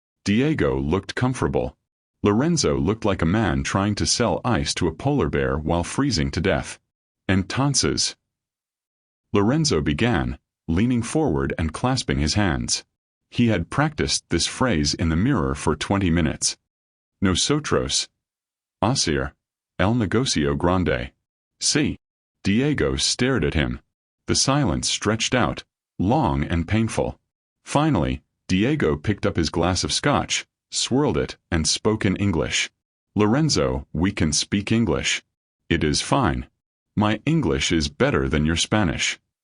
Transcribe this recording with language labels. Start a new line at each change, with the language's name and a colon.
English: Diego looked comfortable. Lorenzo looked like a man trying to sell ice to a polar bear while freezing to death.
Spanish: "Entonces,"
English: Lorenzo began, leaning forward and clasping his hands. He had practiced this phrase in the mirror for 20 minutes.
Spanish: "Nosotros hacer el negocio grande." "Sí."
English: Diego stared at him. The silence stretched out, long and painful. Finally, Diego picked up his glass of scotch, swirled it, and spoke in English. "Lorenzo, we can speak English. It is fine. My English is better than your Spanish."